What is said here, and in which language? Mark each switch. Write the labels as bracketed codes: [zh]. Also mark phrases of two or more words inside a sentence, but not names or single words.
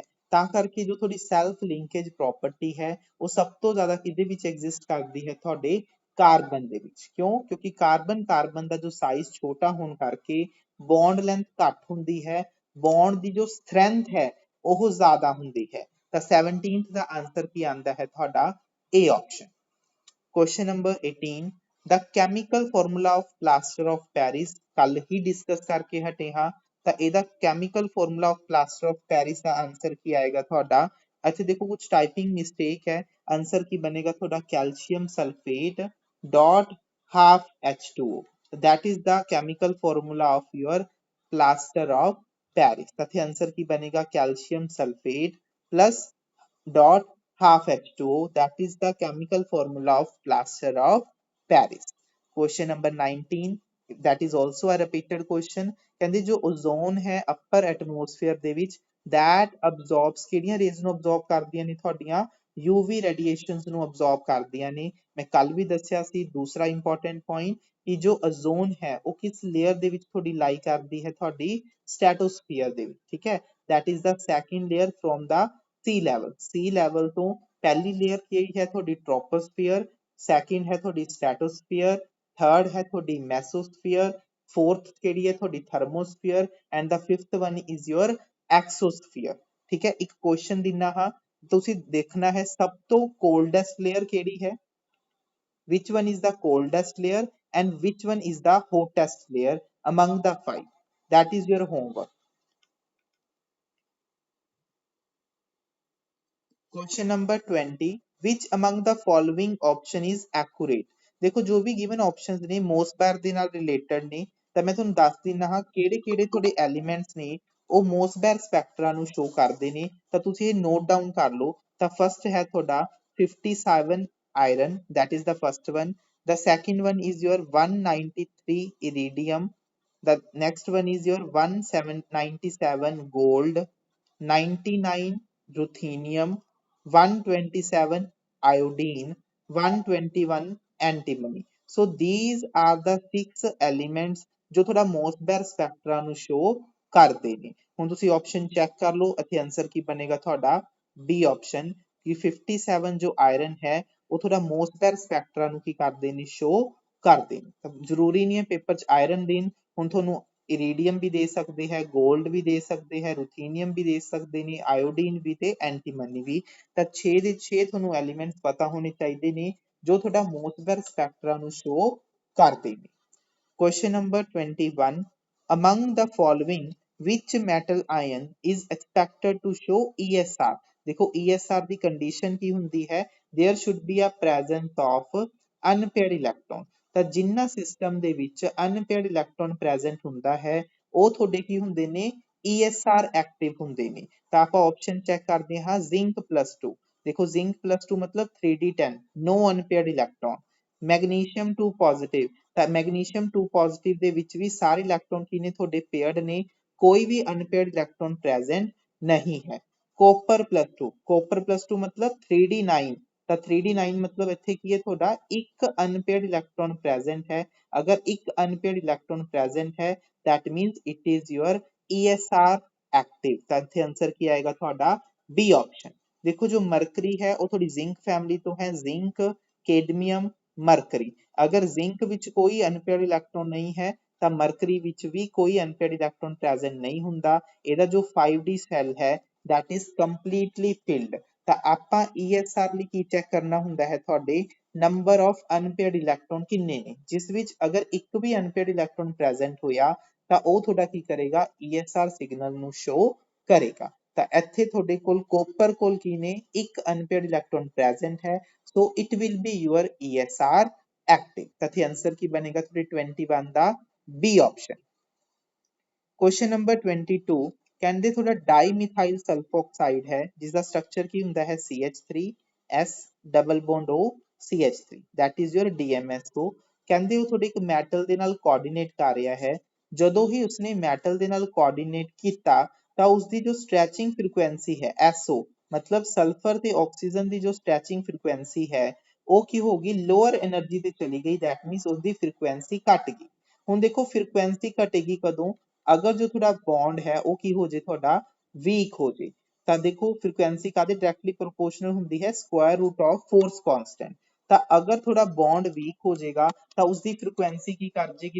[pa] ਤਾਂ ਕਰਕੇ ਜੋ ਤੁਹਾਡੀ [en] self linkage property [pa] ਹੈ ਉਹ ਸਭ ਤੋਂ ਜ਼ਿਆਦਾ ਕਿਹਦੇ ਵਿੱਚ ਐਗਜ਼ਿਸਟ ਕਰਦੀ ਹੈ? ਤੁਹਾਡੇ ਕਾਰਬਨ ਦੇ ਵਿੱਚ। ਕਿਉਂ? ਕਿਉਂਕਿ ਕਾਰਬਨ ਦਾ ਜੋ ਸਾਈਜ਼ ਛੋਟਾ ਹੋਣ ਕਰਕੇ [en] bond length [pa] ਘੱਟ ਹੁੰਦੀ ਹੈ, ਬੌਂਡ ਦੀ ਜੋ ਸਟਰੈਂਥ ਹੈ ਉਹ ਜ਼ਿਆਦਾ ਹੁੰਦੀ ਹੈ। ਤਾਂ 17th ਦਾ ਆਂਸਰ ਕੀ ਆਂਦਾ ਹੈ ਤੁਹਾਡਾ? A ਆਪਸ਼ਨ। [en] Question number 18. The chemical formula of plaster of Paris [pa] ਕੱਲ ਹੀ ਡਿਸਕਸ ਕਰਕੇ ਹਟੇ ਹਾਂ। ਤਾਂ ਇਹਦਾ [en] chemical formula of plaster of Paris [pa] ਦਾ ਆਂਸਰ ਕੀ ਆਏਗਾ ਤੁਹਾਡਾ? ਇੱਥੇ ਦੇਖੋ ਕੁਝ [en] typing mistake [pa] ਹੈ, ਆਂਸਰ ਕੀ ਬਣੇਗਾ ਤੁਹਾਡਾ? [en] calcium sulphate dot half H2O। that is the chemical formula of your plaster of Paris। [pa] ਤਾਂ ਇੱਥੇ ਆਂਸਰ ਕੀ ਬਣੇਗਾ? [en] calcium sulphate plus dot half H2O, that is the chemical formula of plaster of Paris। Question number 19, that is also a repeated question। [pa] ਕਹਿੰਦੇ ਜੋ ਓਜ਼ੋਨ ਹੈ [en] upper atmosphere [pa] ਦੇ ਵਿੱਚ [en] that absorbs [pa] ਕਿਹੜੀਆਂ ਰੇਜ਼ ਨੂੰ absorb ਕਰਦੀਆਂ ਨੇ ਤੁਹਾਡੀਆਂ? [en] UV radiations [pa] ਨੂੰ absorb ਕਰਦੀਆਂ ਨੇ। ਮੈਂ ਕੱਲ ਵੀ ਦੱਸਿਆ ਸੀ ਦੂਸਰਾ [en] important point [pa] ਕਿ ਜੋ ਓਜ਼ੋਨ ਹੈ ਉਹ ਕਿਸ ਲੇਅਰ ਦੇ ਵਿੱਚ ਤੁਹਾਡੀ ਲਾਈ ਕਰਦੀ ਹੈ? ਤੁਹਾਡੀ ਸਟ੍ਰੈਟੋਸਫੀਅਰ ਦੇ ਵਿੱਚ। ਠੀਕ ਹੈ, [en] that is the second layer from the sea level [pa] ਤੋਂ ਪਹਿਲੀ ਲੇਅਰ ਕਿਹੜੀ ਹੈ ਤੁਹਾਡੀ? ਟ੍ਰੋਪੋਸਫੀਅਰ, ਸੈਕਿੰਡ ਹੈ ਤੁਹਾਡੀ ਸਟ੍ਰੈਟੋਸਫੀਅਰ, ਥਰਡ ਹੈ ਤੁਹਾਡੀ ਮੈਸੋਸਫੀਅਰ, ਫੋਰਥ ਕਿਹੜੀ ਹੈ ਤੁਹਾਡੀ? [en] thermosphere, and the fifth one is your exosphere. [pa] ਠੀਕ ਹੈ, ਇੱਕ ਕੁਐਸਚਨ ਦਿਨਾ ਹਾਂ, ਤੁਸੀਂ ਦੇਖਣਾ ਹੈ ਸਭ ਤੋਂ [en] coldest layer [pa] ਕਿਹੜੀ ਹੈ? [en] which one is the coldest layer and which one is the hottest layer among the five? That is your homework। Question number 20. Which among the following option is accurate? [pa] ਦੇਖੋ ਜੋ ਵੀ [en] given options [pa] ਨੇ ਮੋਸਬੈਰ ਦੇ ਨਾਲ related ਨੇ, ਤਾਂ ਮੈਂ ਤੁਹਾਨੂੰ ਦੱਸ ਦਿੰਦਾ ਹਾਂ ਕਿਹੜੇ ਕਿਹੜੇ ਤੁਹਾਡੇ ਐਲੀਮੈਂਟਸ ਨੇ ਉਹ [en] Mössbauer spectra [pa] ਨੂੰ ਸ਼ੋ ਕਰਦੇ ਨੇ। ਤਾਂ ਤੁਸੀਂ ਇਹ [en] note down [pa] ਕਰ ਲਓ। ਤਾਂ ਫਸਟ ਹੈ ਤੁਹਾਡਾ [en] 57 iron, that is the first one। The second one is your 193 iridium। The next one is your 1797 gold, 99 ruthenium, 127 iodine, 121 antimony। So these are the 6 elements [pa] ਜੋ ਤੁਹਾਡਾ [en] Mössbauer spectra [pa] ਨੂੰ ਸ਼ੋ ਕਰਦੇ ਨੇ। ਹੁਣ ਤੁਸੀਂ [en] option check [pa] ਕਰ ਲਓ, ਇੱਥੇ ਆਨਸਰ ਕੀ ਬਣੇਗਾ ਤੁਹਾਡਾ? ਬੀ ਆਪਸ਼ਨ, ਕਿ 57 ਜੋ ਆਇਰਨ ਹੈ ਉਹ ਤੁਹਾਡਾ [en] Mössbauer spectra [pa] ਨੂੰ ਕੀ ਕਰਦੇ ਨੇ? ਸ਼ੋ ਕਰਦੇ ਨੇ। ਤਾਂ ਜ਼ਰੂਰੀ ਨਹੀਂ ਹੈ ਪੇਪਰ 'ਚ ਆਇਰਨ ਦੇਣ। ਹੁਣ ਤੁਹਾਨੂੰ ਇਰੀਡੀਅਮ ਵੀ ਦੇ ਸਕਦੇ ਹੈ, ਗੋਲਡ ਵੀ ਦੇ ਸਕਦੇ ਹੈ, ਰੂਥੀਨੀਅਮ ਵੀ ਦੇ ਸਕਦੇ ਨੇ, ਆਇਓਡੀਨ ਵੀ ਤੇ ਐਂਟੀਮਨੀ ਵੀ। ਤਾਂ 6 ਦੇ 6 ਤੁਹਾਨੂੰ ਐਲੀਮੈਂਟਸ ਪਤਾ ਹੋਣੇ ਚਾਹੀਦੇ ਨੇ ਜੋ ਤੁਹਾਡਾ [en] Mössbauer spectra [pa] ਨੂੰ ਸ਼ੋ ਕਰਦੇ ਨੇ। [en] Question number 21. Among the following, which metal ion is expected to show ESR? [pa] देखो ESR ਦੀ ਕੰਡੀਸ਼ਨ ਕੀ ਹੁੰਦੀ ਹੈ? [en] There should be a presence of unpaired electron। [pa] ਤਾਂ ਜਿੰਨਾ ਸਿਸਟਮ ਦੇ ਵਿੱਚ [en] unpaired electron present [pa] ਹੁੰਦਾ ਹੈ ਉਹ ਤੁਹਾਡੇ ਕੀ ਹੁੰਦੇ ਨੇ? [en] ESR active [pa] ਹੁੰਦੇ ਨੇ। ਤਾਂ ਆਪਾਂ [en] option check [pa] ਕਰਦੇ ਹਾਂ ਜ਼ਿੰਕ +2। ਦੇਖੋ ਜ਼ਿੰਕ +2 ਮਤਲਬ 3d10, [en] no unpaired electron। magnesium 2 positive, [pa] ਤਾਂ [en] magnesium 2 positive [pa] ਦੇ ਵਿੱਚ ਵੀ ਸਾਰੇ ਇਲੈਕਟ੍ਰੋਨ ਕੀ ਨੇ? ਤੁਹਾਡੇ ਪੇਅਰਡ ਨੇ, ਕੋਈ ਵੀ [en] unpaired electron present [pa] ਨਹੀਂ ਹੈ। ਕੋਪਰ +2, ਕੋਪਰ +2 ਮਤਲਬ 3d9, ਤਾਂ 3d9 ਮਤਲਬ ਇੱਥੇ ਕੀ ਹੈ? ਤੁਹਾਡਾ ਇੱਕ [en] unpaired electron present [pa] ਹੈ। ਅਗਰ ਇੱਕ [en] unpaired electron present [pa] ਹੈ [en] that means it is your ESR active। [pa] ਤਾਂ ਇੱਥੇ ਆਨਸਰ ਕੀ ਆਏਗਾ ਤੁਹਾਡਾ? ਬੀ ਆਪਸ਼ਨ। ਦੇਖੋ ਜੋ ਮਰਕਰੀ ਹੈ ਉਹ ਤੁਹਾਡੀ [en] zinc family [pa] ਤੋਂ ਹੈ, ਜ਼ਿੰਕ, ਕੈਡਮੀਅਮ, ਮਰਕਰੀ। ਅਗਰ ਜ਼ਿੰਕ ਵਿੱਚ ਕੋਈ [en] unpaired electron [pa] ਨਹੀਂ ਹੈ ਤਾਂ ਮਰਕਰੀ ਵਿੱਚ ਵੀ ਕੋਈ [en] unpaired electron present [pa] ਨਹੀਂ ਹੁੰਦਾ। ਇਹਦਾ ਜੋ [en] 5d shell [pa] ਹੈ [en] that is completely filled। [pa] ਤਾਂ ਆਪਾਂ ESR ਲਈ ਕੀ ਚੈੱਕ ਕਰਨਾ ਹੁੰਦਾ ਹੈ? ਤੁਹਾਡੇ [en] number of unpaired electron [pa] ਕਿੰਨੇ ਨੇ, ਜਿਸ ਵਿੱਚ ਅਗਰ ਇੱਕ ਵੀ [en] unpaired electron present [pa] ਹੋਇਆ ਤਾਂ ਉਹ ਤੁਹਾਡਾ ਕੀ ਕਰੇਗਾ? [en] ESR signal [pa] ਨੂੰ ਸ਼ੋ ਕਰੇਗਾ। ਤਾਂ ਇੱਥੇ ਤੁਹਾਡੇ ਕੋਲ ਕੋਪਰ ਕੋਲ ਕੀ ਨੇ? ਇੱਕ [en] unpaired electron present [pa] ਹੈ, [en] so it will be your ESR active। [pa] ਤਾਂ ਇੱਥੇ ਆਨਸਰ ਕੀ ਬਣੇਗਾ ਤੁਹਾਡੇ 21 ਦਾ? ਬੀ ਆਪਸ਼ਨ। [en] question number 22, [pa] ਕਹਿੰਦੇ ਤੁਹਾਡਾ [en] dimethyl sulfoxide [pa] ਹੈ ਜਿਸ ਦਾ ਸਟਰਕਚਰ ਕੀ ਹੁੰਦਾ ਹੈ? [en] CH3S double bond O CH3 that is your DMSO। [pa] ਕਹਿੰਦੇ ਉਹ ਤੁਹਾਡੇ ਇੱਕ ਮੈਟਲ ਦੇ ਨਾਲ ਕੋਆਰਡੀਨੇਟ ਕਰ ਰਿਹਾ ਹੈ। ਜਦੋਂ ਹੀ ਉਸਨੇ ਮੈਟਲ ਦੇ ਨਾਲ ਕੋਆਰਡੀਨੇਟ ਕੀਤਾ ਤਾਂ ਉਸਦੀ ਜੋ [en] stretching frequency [pa] ਹੈ SO, ਮਤਲਬ ਸਲਫਰ ਤੇ ਆਕਸੀਜਨ ਦੀ ਜੋ [en] stretching frequency [pa] ਹੈ ਉਹ ਕੀ ਹੋਗੀ? [en] lower energy [pa] ਤੇ ਚਲੀ ਗਈ। [en] that means [pa] ਉਸਦੀ ਫ੍ਰੀਕੁਐਂਸੀ ਘਟ ਗਈ। ਹੁਣ ਦੇਖੋ ਫ੍ਰੀਕੁਐਂਸੀ ਘਟੇਗੀ ਕਦੋਂ? ਅਗਰ ਜੋ ਤੁਹਾਡਾ ਬੌਂਡ ਹੈ ਉਹ ਕੀ ਹੋ ਜੇ? ਤੁਹਾਡਾ ਵੀਕ ਹੋ ਜੇ। ਤਾਂ ਦੇਖੋ ਫ੍ਰੀਕੁਐਂਸੀ ਕਾਦੇ [en] directly proportional [pa] ਹੁੰਦੀ ਹੈ? [en] square root of force constant. [pa] ਤਾਂ ਅਗਰ ਤੁਹਾਡਾ ਬੌਂਡ ਵੀਕ ਹੋ ਜਾਏਗਾ ਤਾਂ ਉਸਦੀ ਫ੍ਰੀਕੁਐਂਸੀ ਕੀ ਕਰ ਜੇਗੀ?